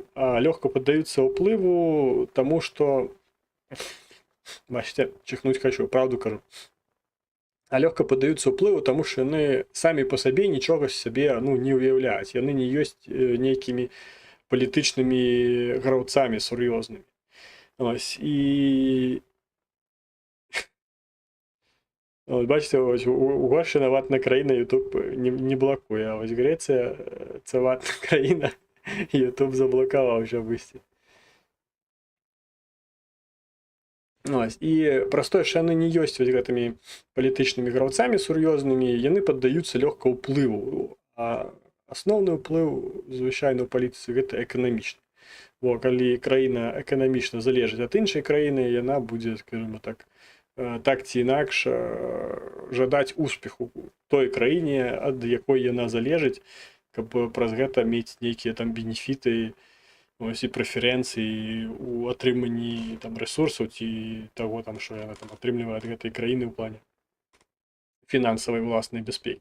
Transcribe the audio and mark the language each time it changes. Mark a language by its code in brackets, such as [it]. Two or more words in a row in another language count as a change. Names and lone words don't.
[be] А лёгка паддаюцца ўплыву таму, што бачыце, чихнуць хочу, правду кажу. А лёгка паддаюцца ўплыву, таму што яны самі па сабе нічога з сябе, ну, не ўяўляюць. Яны не ёсць нейкімі палітычнымі граўцамі сур'ёзнымі. [uk] Ось, і бачите, Угорщина ватна країна, Ютуб не блокує, а ось Греція це ватна країна, Ютуб заблокував вже висті. [be] Ось, і простое, [uk] що вони [be] не ёсць ось гэтымі палітычнымі граўцамі сур'ёзнымі, яны паддаюцца лёгка ўплыву, а асноўны ўплыў, звычайна, ў палітыцы гэта эканамічны. Бо калі краіна эканамічна залежыць ад іншай краіны, яна будзе, [uk] скажімо так [be] ці інакш жадаць успеху той краіне, ад якой яна залежыць, каб праз гэта мець нейкія там бенефіты, ось, і прэферэнцыі у атрыманні там рэсурсаў ці таго, там, што яна там атрымлівае ад гэтай краіны ў плане фінансавай уласнай бяспекі.